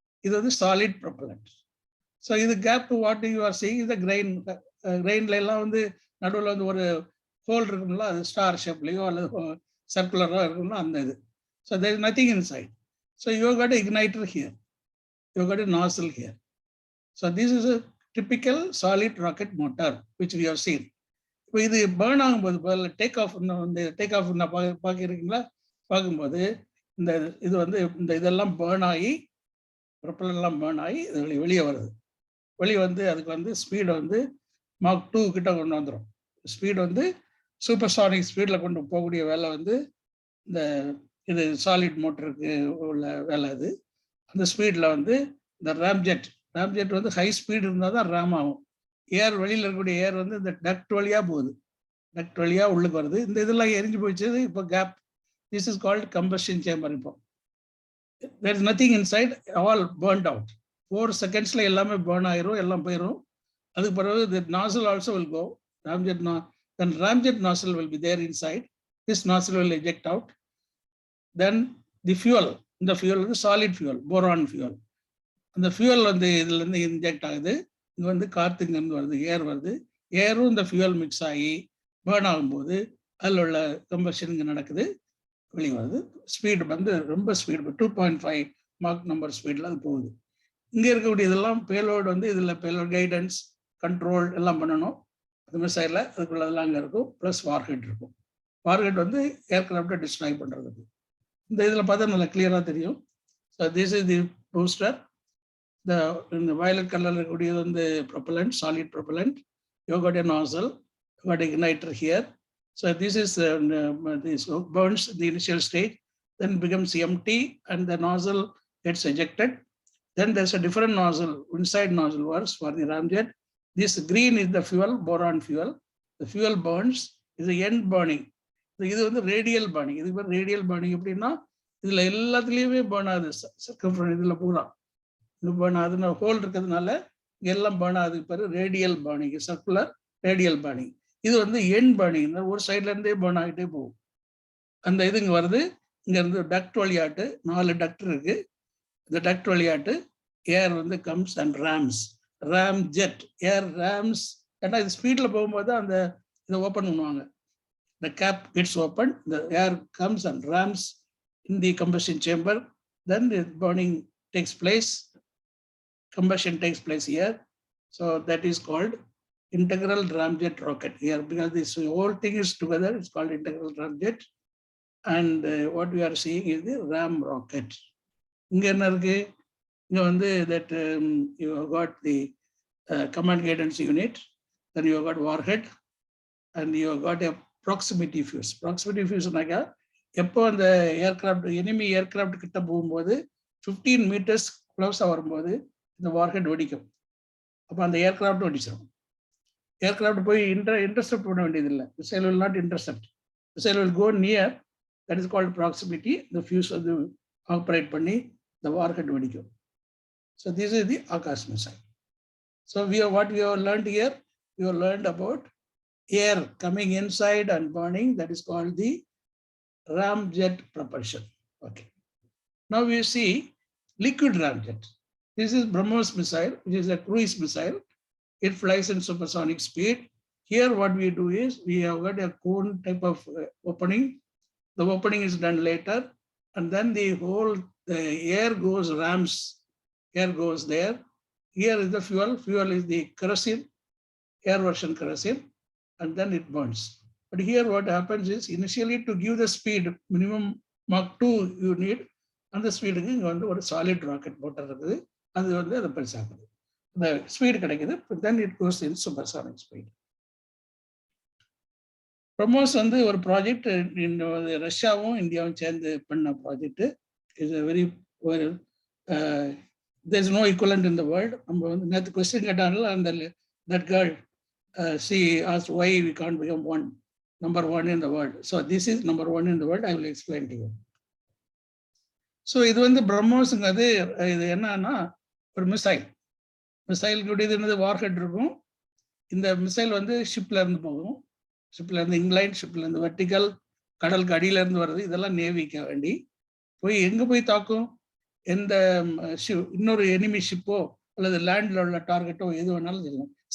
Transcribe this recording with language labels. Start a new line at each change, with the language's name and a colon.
Tamil: இது வந்து solid propellant. So இது gap
English: what you are seeing
Tamil: இந்த கிரெயின்ல எல்லாம் வந்து நடுவில் வந்து ஒரு ஹோல் இருக்குங்களா, அது ஸ்டார் ஷேப்லையோ அல்லது சர்க்குலரோ இருக்குங்களா அந்த இது.
English: So there is nothing inside. So you got igniter here, you got a nozzle here. So this is a typical solid rocket motor which we have seen.
Tamil: இப்போ இது பேர்ன் ஆகும்போது டேக் ஆஃப் பார்க்குறீங்களா, பார்க்கும்போது இந்த இது வந்து இந்த இதெல்லாம் பேர்ன் ஆகி ப்ரொப்பலர்லாம் பேர்ன் ஆகி இது வெளியே வருது. வெளியே வந்து அதுக்கு வந்து ஸ்பீடை வந்து Mach 2 கிட்ட கொண்டு வந்துடும். ஸ்பீடு வந்து சூப்பர்சானிக் ஸ்பீடில் கொண்டு போகக்கூடிய வேலை வந்து இந்த இது சாலிட் மோட்டருக்கு உள்ள வேலை. அது அந்த ஸ்பீடில் வந்து இந்த ராம்ஜெட் வந்து ஹை ஸ்பீடு இருந்தால் தான் ரேம் ஆகும். ஏர் வெளியில் இருக்கக்கூடிய ஏர் வந்து இந்த டக்ட் வழியாக போகுது, டக்ட் வழியாக உள்ளுக்கு வருது. இந்த இதெல்லாம் எரிஞ்சு போயிடுச்சு. இப்போ gap,
English: This is called combustion chamber. இப்போ there is nothing inside, all burnt out.
Tamil: 4 seconds எல்லாமே பேர்ன் ஆயிரும், எல்லாம் போயிடும். அதுக்கு பிறகு
English: the nozzle also will go, then ramjet nozzle will be there inside. This nozzle will eject out. Then the fuel,
Tamil: இந்த fuel வந்து
English: Solid fuel, boron fuel.
Tamil: அந்த fuel வந்து இதுலேருந்து இன்ஜெக்ட் ஆகுது. இது வந்து காற்றுங்கேருந்து வருது, ஏர் வருது. ஏரும் இந்த ஃபியூல் மிக்ஸ் ஆகி பேர்ன் ஆகும்போது அதில் உள்ள கம்பஷன் இங்கே நடக்குது, வெளியே வருது. ஸ்பீடு வந்து ரொம்ப ஸ்பீடு 2.5 Mach நம்பர் ஸ்பீடில் அது போகுது. இங்கே இருக்கக்கூடியதெல்லாம் பேலோடு வந்து இதில் பேலோட் கைடன்ஸ் கண்ட்ரோல் எல்லாம் பண்ணணும். அது மிசைலில் அதுக்குள்ளதெல்லாம் அங்கே இருக்கும். ப்ளஸ் வார்ஹெட் இருக்கும். வார்ஹெட் வந்து ஏர்கிராஃப்டை டிஸ்ட்ராய் பண்ணுறதுக்கு. இந்த இதில் பார்த்தா நல்லா கிளியராக தெரியும்.
English: So this is the booster.
Tamil: இந்த வயலட் கலரில் இருக்கக்கூடியது வந்து propellant, solid propellant.
English: You got a nozzle, you got igniter here. So this is this burns the initial stage, then becomes empty and the nozzle gets ejected. Then there's a different nozzle, inside nozzle works for the ramjet. This green is the fuel, boron fuel. The fuel burns, is the end burning.
Tamil: இது வந்து radial burning. இது பேர் radial burning எப்படின்னா இதில் எல்லாத்துலேயுமே burn ஆகுது. Circumference இதில் பூரா இது burn ஆகுதுன்னு ஹோல் இருக்கிறதுனால எல்லாம் burn ஆகுதுக்கு பேர் radial burning, circular radial burning. இது வந்து எண்ட் பர்னிங், ஒரு சைட்ல இருந்தே பர்ன் ஆகிட்டே போகும். அந்த இது இங்கே வருது. இங்க இருந்து டக்ட் வழியாட்டு 4 டக்ட் இருக்கு. இந்த டக்ட் வழியாட்டு ஏர் வந்து
English: comes and rams,
Tamil: Ram jet air rams. ஏன்னா இது ஸ்பீட்ல போகும்போது அந்த இதை ஓப்பன் பண்ணுவாங்க.
English: the cap gets opened, the air comes and rams in the combustion chamber. Then the burning takes place, combustion takes place here. So that is called integral ramjet rocket here, because this whole thing is together. It's called integral ramjet. And what we are seeing is the ram rocket. That you have got the command guidance unit, then you have got warhead, and you have got a proximity fuse.
Tamil: Proximity fuse naga எப்போ அந்த aircraft enemy aircraft கிட்ட போகும்போது 15 meters க்ளோஸாக வரும்போது இந்த warhead வெடிக்கும். அப்போ அந்த ஏர்கிராஃப்ட் வெடிச்சிடும். ஏர்கிராஃப்ட் போய் இன்டர்செப்ட் பண்ண வேண்டியதில்லை.
English: Missile will not intercept. Missile will go near. That is called proximity. The fuse வந்து operate பண்ணி the warhead
Tamil: வெடிக்கும்.
English: So this is the Akash missile. So what we have learned here, we have learned about air coming inside and burning. That is called the ramjet propulsion. Okay. Now we see liquid ramjet. This is BrahMos missile, which is a cruise missile. It flies in supersonic speed. Here what we do is we have got a cone type of opening. The opening is done later, and then the air goes rams. Air goes there. Here is the fuel. Fuel is the kerosene, air version kerosene, and then it burns. But here what happens is initially to give the speed, minimum Mach 2 you need, and the speed is a solid rocket motor. And the speed கிடைக்குது, but then it goes in supersonic speed.
Tamil: BrahMos வந்து ஒரு project ரஷ்யாவும் இந்தியாவும் சேர்ந்து பண்ண project.
English: Is a very there is no equivalent in the world.
Tamil: நம்ம வந்து நேற்று கொஸ்டின் கேட்டாங்கல்ல, அந்த
English: that girl she asked why we can't become number one in the world. So this is number one in the world. I will explain to you.
Tamil: So இது வந்து BrahMosங்கிறது இது என்னன்னா ஒரு missile கூடியது என்னது வார்ஹெட் இருக்கும். இந்த மிசைல் வந்து ஷிப்ல இருந்து போகும். ஷிப்ல இருந்து இங்கிலாந்து, ஷிப்ல இருந்து வெர்டிகல், கடலுக்கு அடியில இருந்து வருது. இதெல்லாம் நேவிக்க வேண்டி போய் எங்க போய் தாக்கும், எந்த இன்னொரு எனிமி ஷிப்போ அல்லது லேண்ட்ல உள்ள டார்கெட்டோ எது வேணாலும் சொல்லலாம்.